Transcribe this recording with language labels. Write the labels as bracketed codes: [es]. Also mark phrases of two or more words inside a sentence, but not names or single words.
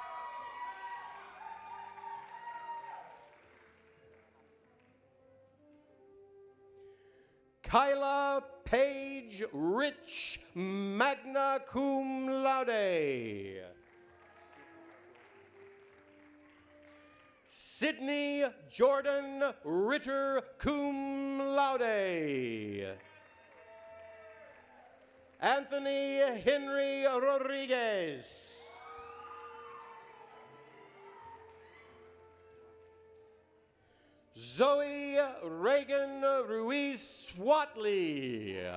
[en] Kyla Page Rich, [la] magna cum laude. [en] Sydney Jordan Ritter, [la] cum laude. [en] Anthony Henry Rodriguez. Zoe Reagan Ruiz Swatley.